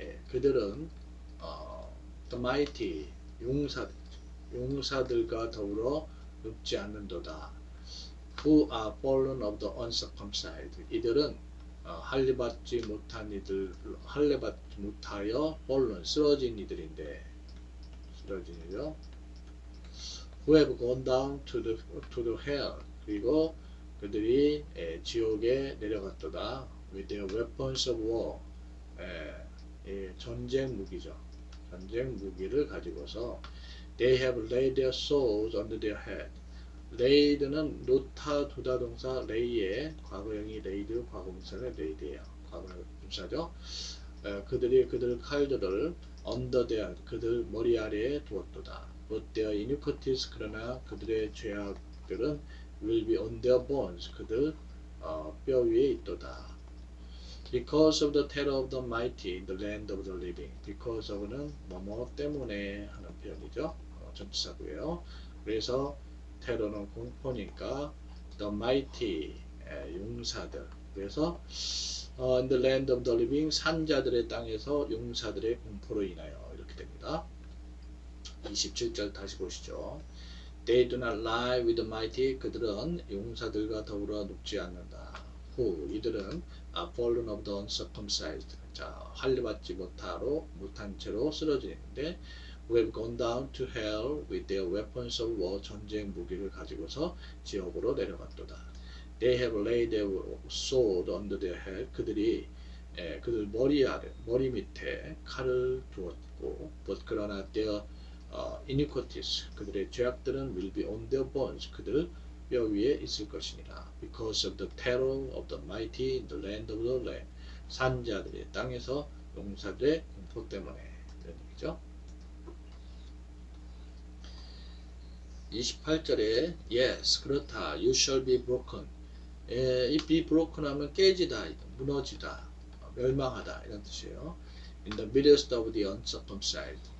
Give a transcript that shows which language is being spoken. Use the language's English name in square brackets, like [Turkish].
[Korean] 그들은 [English] the mighty [Korean] 용사들과 더불어 눕지 않는도다. [English] Who are fallen of the uncircumcised. [Korean] 이들은 할례받지 못한 이들, 할례받지 못하여 [English] fallen [Korean] 쓰러진 이들인데 쓰러진 이죠. [English] Who have gone down to the hell. [Korean] 그리고 그들이 지옥에 내려갔도다. [English] With their weapons of war. [Korean] 전쟁 무기죠. 전쟁 무기를 가지고서 [English] They have laid their swords under their head. [Korean] laid는 놓다 두다 동사 lay의 과거형이 laid, 과거분사는 laid예요. 과거분사죠. 그들이 그들 칼들을 [English] under their [Korean] 그들 머리 아래에 두었도다. [English] But their iniquities [Korean] 그러나 그들의 죄악들은 [English] will be on their bones [Korean] 그들 뼈 위에 있도다. [English] Because of the terror of the mighty in the land of the living. [Korean] Because of는 뭐뭐 때문에 하는 표현이죠. 전치사고요. 그래서 테러는 공포니까 [English] the mighty [Korean] 용사들. 그래서 [English] in the land of the living [Korean] 산자들의 땅에서 용사들의 공포로 인하여 이렇게 됩니다. 27절 다시 보시죠. [English] They do not lie with the mighty. [Korean] 그들은 용사들과 더불어 눕지 않는다. [English] Who [Korean] 이들은 [English] are fallen of the uncircumcised. [Korean] 자, 할례받지 못한 채로 쓰러지는데 [English] who have gone down to hell with their weapons of war. [Korean] 전쟁 무기를 가지고서 지옥으로 내려갔도다. [English] They have laid their sword under their head. [Korean] 그들이 그들 머리 밑에 칼을 두었고 [English] but [Korean] 그러나 [English] their iniquities [Korean] 그들의 죄악들은 [English] will be on their bones [Korean] 그들 뼈 위에 있을 것이니라. [English] Because of the terror of the mighty in the land of the land. [Korean] 산자들의 땅에서 용사들의 공포 때문에 이런 얘기죠. 28절에 [English] yes [Korean] 그렇다 [English] you shall be broken. [Korean] 이 be broken 하면 깨지다, 무너지다, 멸망하다 이런 뜻이에요. [English] In the midst of the uncircumcised.